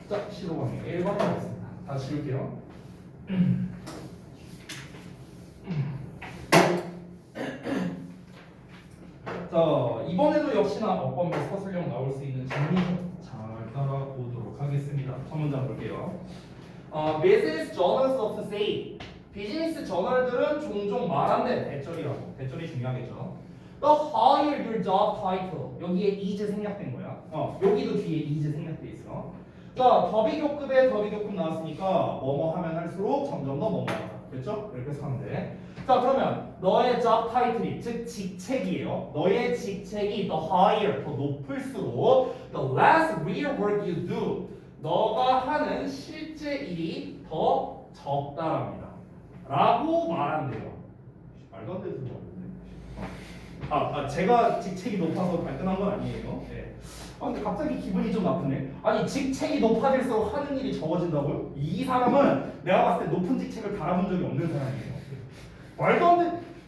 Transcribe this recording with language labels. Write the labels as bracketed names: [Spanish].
[Korean] 자, 15강의 1번 하겠습니다. 다 지울게요. 자, 이번에도 역시나 어법 및 서술형 나올 수 있는 질문이죠. 잘 따라보도록 하겠습니다. 첫 문장 볼게요. [English] Business journals of say. [Korean] 비즈니스 저널들은 종종 말한대. 대절이라고. 대절이 중요하겠죠. [English] The higher your job title. [Korean] 여기에 is 생략된 거야. 여기도 뒤에 is 생략돼 있어. 자, 더비교급에 더비교급 나왔으니까 뭐뭐 하면 할수록 점점 더 뭐뭐하다. 됐죠? 이렇게 해서 하면 돼. 자, 그러면 너의 job title이 즉 직책이에요. 너의 직책이 [English] the higher [Korean] 더 높을수록 [English] the less real work you do. [Korean] 너가 하는 실제 일이 더 적다랍니다. 라고 말한대요. 말도 안 되는 소리 없는데. 제가 직책이 높아서 발끈한 건 아니에요. 네. 근데 갑자기 기분이 좀 나쁘네. 아니 직책이 높아질수록 하는 일이 적어진다고요? 이 사람은 내가 봤을 때 높은 직책을 달아본 적이 없는 사람이에요. 말도 안 돼.